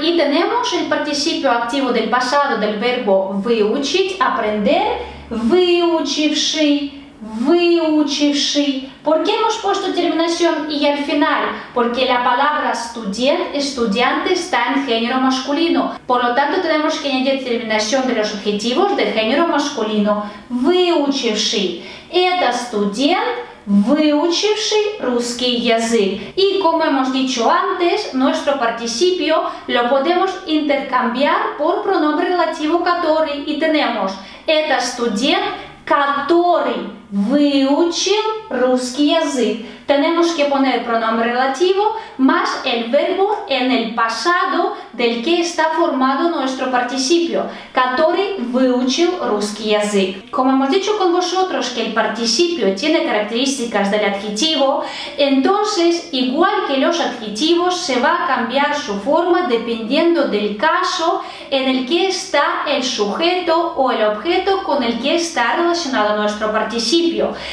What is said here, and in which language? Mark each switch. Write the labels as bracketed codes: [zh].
[es] Y tenemos el participio activo del pasado del verbo выучить, aprender, выучивший, выучивший. ¿Por qué hemos puesto terminación y al final? Porque la palabra студент, estudiante, está en género masculino. Por lo tanto, tenemos que añadir terminación de los adjetivos de género masculino. [ru] Выучивший. Это студент, выучивший русский язык. [es] Y como hemos dicho antes, nuestro participio lo podemos intercambiar por pronombre relativo который. Y tenemos [ru] это студент, который выучил русский язык. [es] Tenemos que poner pronombre relativo más el verbo en el pasado del que está formado nuestro participio, [ru] который выучил русский язык. [es] Como hemos dicho con vosotros que el participio tiene características del adjetivo, entonces, igual que los adjetivos, se va a cambiar su forma dependiendo del caso en el que está el sujeto o el objeto con el que está relacionado nuestro participio.